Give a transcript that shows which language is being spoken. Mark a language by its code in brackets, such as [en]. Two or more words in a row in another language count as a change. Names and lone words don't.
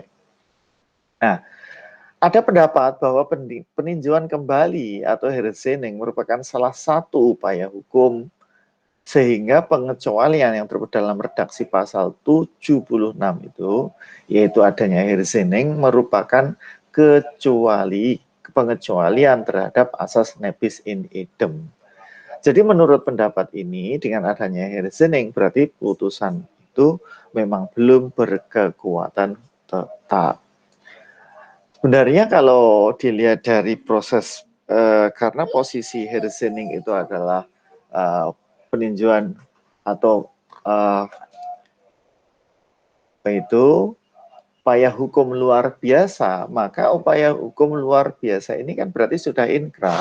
[id] Nah, ada pendapat bahwa peninjauan kembali atau hearsaining merupakan salah satu upaya hukum sehingga pengecualian yang terdapat dalam redaksi pasal 76 itu, yaitu adanya hearsaining, merupakan pengecualian terhadap asas nebis in idem. Jadi menurut pendapat ini, dengan adanya hearsaining, berarti putusan itu memang belum berkekuatan tetap. Sebenarnya kalau dilihat dari proses, karena posisi hearsaining itu adalah peninjauan atau upaya hukum luar biasa, maka upaya hukum luar biasa ini kan berarti sudah inkrah.